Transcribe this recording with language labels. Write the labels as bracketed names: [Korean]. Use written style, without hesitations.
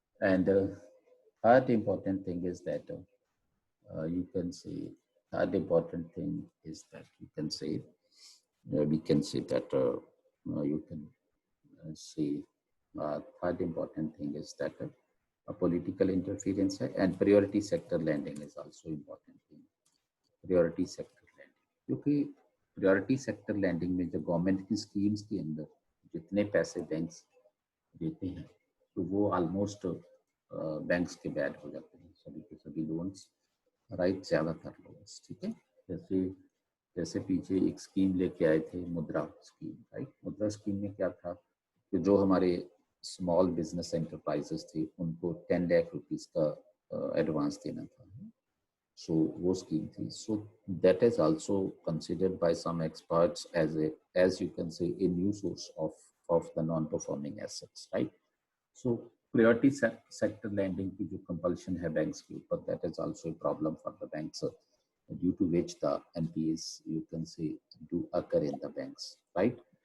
[English] And third important thing is that you can say third important thing is that you can say we can say that you can say third important thing is that a political interference and priority sector lending is also important thing. [Hindi] Priority sector lending, क्योंकि priority sector lending में जो government की schemes के अंदर जितने पैसे banks देते हैं तो वो ऑलमोस्ट बैंक्स के बैड हो जाते हैं, सभी के सभी लोन्स, राइट, ज़्यादातर लोन्स, ठीक है? जैसे पीछे एक स्कीम लेके आए थे, मुद्रा स्कीम, राइट? मुद्रा स्कीम में क्या था कि जो हमारे स्मॉल बिजनेस एंटरप्राइजेस थे उनको 10 लाख रुपीस का एडवांस देना था, [English] So [Hindi] वो scheme थी. [English] So that is also considered by some experts as you can say a new source of the non-performing assets, right? So priority sector lending [Hindi] की जो compulsion है banks के ऊपर, [English] that is also a problem for the banks, due to which the NPAs you can say do occur in the banks, right?